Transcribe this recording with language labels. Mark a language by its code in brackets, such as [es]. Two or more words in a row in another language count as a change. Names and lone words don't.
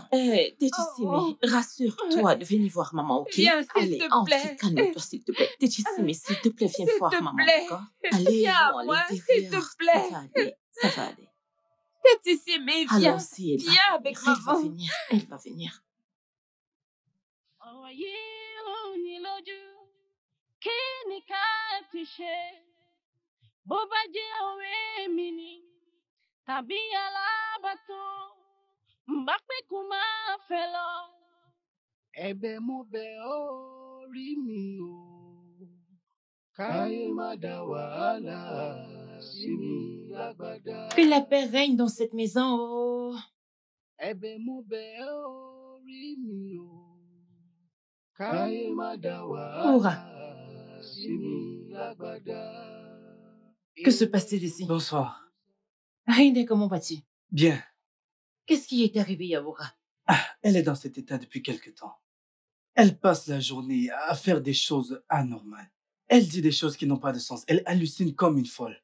[fr] Tétissimi, rassure-toi de venir voir maman, ok? Viens, s'il Allez, te entre, plaît. calme-toi, s'il te plaît. Tétissimi, s'il te plaît, viens voir maman, plaît. d'accord? Allez, Viens à on moi, aller s'il te derrière. plaît. Ça va aller. Tétissimi, viens. Allons-y, elle va Viens venir, avec elle va maman. venir, elle va venir. [yo] ọ̀rọ̀ yìí rú ni lójú kí ni ká ti ṣe bó bá jẹ́ ọ̀rẹ́ mi ni tàbí alábàtàn bá pé kó máa fẹ́ lọ. ẹ̀bẹ̀ mo bẹ̀ ọ́ rí mi o káyé má dá wàhálà sí mi lágbádá. [fr] Que la paix règne dans cette maison, oh. [yo] ẹ̀bẹ̀ mo bẹ̀ ọ́ rí mi o káyé má dá wàhálà sí mi lágbádá. [fr] Que se passe-t-il ici? Bonsoir. Rinde, comment vas-tu? Bien. Qu'est-ce qui est arrivé, Yaboura? Elle est dans cet état depuis quelque temps. Elle passe la journée à faire des choses anormales. Elle dit des choses qui n'ont pas de sens. Elle hallucine comme une folle.